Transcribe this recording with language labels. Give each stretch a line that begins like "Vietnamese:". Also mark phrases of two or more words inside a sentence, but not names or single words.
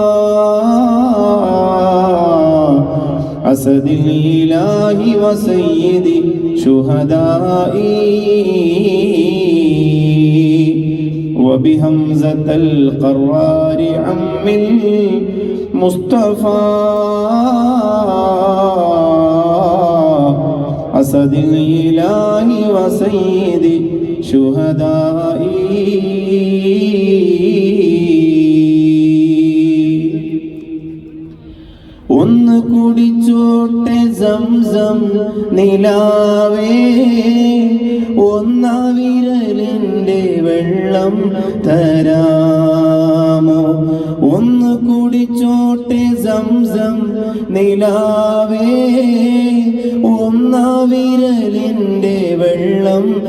Arabic: أسد الإله وسيد الشهداء، وبهمزة القرار عم المصطفى أسد الإله وسيد الشهداء.
Malayalam: ഒന്ന് കുടിച്ചോട്ടെ സംസം നിലാവേ, ഒന്നാ വിരലിൻ്റെ വെള്ളം തരാമോ, ഒന്ന് കുടിച്ചോട്ടെ സംസം നിലാവേ, ഒന്നാ വിരലിൻ്റെ വെള്ളം